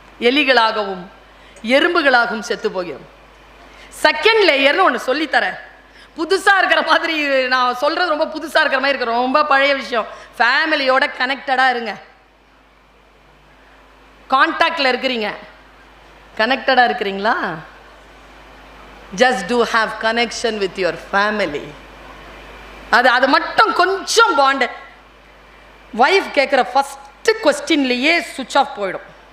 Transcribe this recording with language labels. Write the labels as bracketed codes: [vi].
[ta] எலிகளாகவும் எறும்புகளாகவும் செத்து போகிறோம். செகண்ட் லேயர்னு ஒன்று சொல்லித்தரேன். புதுசாக இருக்கிற மாதிரி நான் சொல்கிறது, ரொம்ப புதுசாக இருக்கிற மாதிரி இருக்கிற ரொம்ப பழைய விஷயம். ஃபேமிலியோட கனெக்டடாக இருங்க. கான்டாக்டில் இருக்கிறீங்க, கனெக்டடாக இருக்கிறீங்களா? [en] Just do have connection with your family. [ta] அது மட்டும் கொஞ்சம் பாண்ட். வைஃப் கேட்குற ஃபஸ்ட்டு கொஸ்டின்லேயே சுவிட்ச் ஆஃப் போயிடும்.